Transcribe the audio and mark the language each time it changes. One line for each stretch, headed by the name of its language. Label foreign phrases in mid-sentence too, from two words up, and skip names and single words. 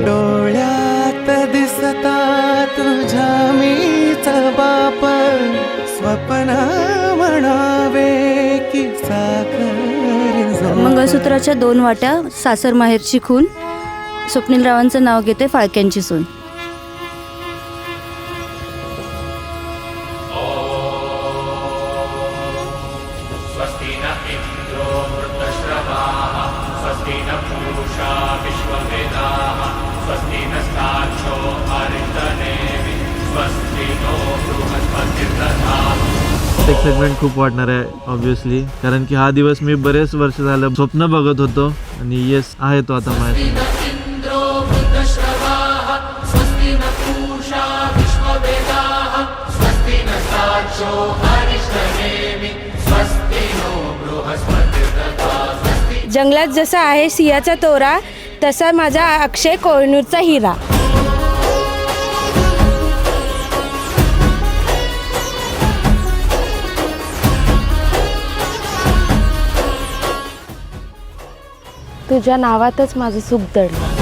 Marathi: डोळ्यात दिसता तुझ्या मीच बाप, स्वप्न म्हणावे की साखर. मंगळसूत्राच्या 2 वाट्या, सासर माहेरची खून, स्वप्नीलरावांचं नाव घेते, फाळक्यांची सून.
Sanskrit: स्वस्ति न इन्द्रो वृद्धश्रवाः स्वस्ति न पूषा विश्ववेदाः स्वस्ति नस्ताक्षो अरिष्टनेमि स्वस्ति नो बृहस्पतिर्दधातु.
Marathi: एक्साइटमेंट खूप वाटणार आहे ऑब्व्हियसली, कारण की हा दिवस मी बरेच वर्ष झालं स्वप्न बघत होतो आणि येस आहे तो आता माझ्या.
Sanskrit: इन्द्रो वृद्धश्रवाः स्वस्ति न पूषा विश्ववेदाः स्वस्ति नस्ताक्षो अरिष्टनेमि स्वस्ति नो बृहस्पतिर्दधातु.
Marathi: जंगलात जसा आहे सिंहाचा तोरा, तसा माझा अक्षय कोहिनूरचा हिरा. तुझ्या नावातच माझं सुख दडलं.